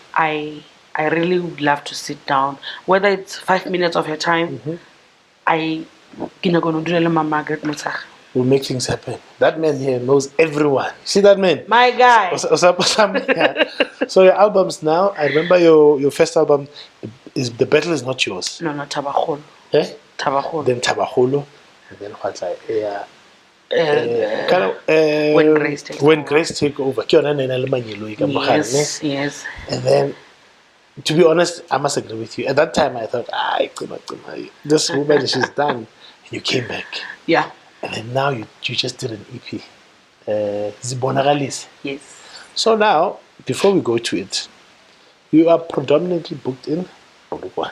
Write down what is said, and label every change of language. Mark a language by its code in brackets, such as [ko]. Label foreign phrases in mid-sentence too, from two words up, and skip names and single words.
[en] I really would love to sit down, whether it's 5 minutes of her time. We'll make things happen. That man here knows everyone. See that man? My guy. So your albums now, I remember your first album, The Battle Is Not Yours. No, Tabakgolo. Eh? Tabakgolo. Then Kgaogelo, and then what's like When Grace takes when over. Grace take over. [nso] Ke yona e ne na le manyeloi ka mogare, ne? [en] Yes. And then, to be honest, I must agree with you. At that time, I thought, this woman, she's done. And you came back. Yeah. And then now you just did an EP. Zibonagalise. Yes. So now, before we go to it, you are predominantly booked in Polokwane.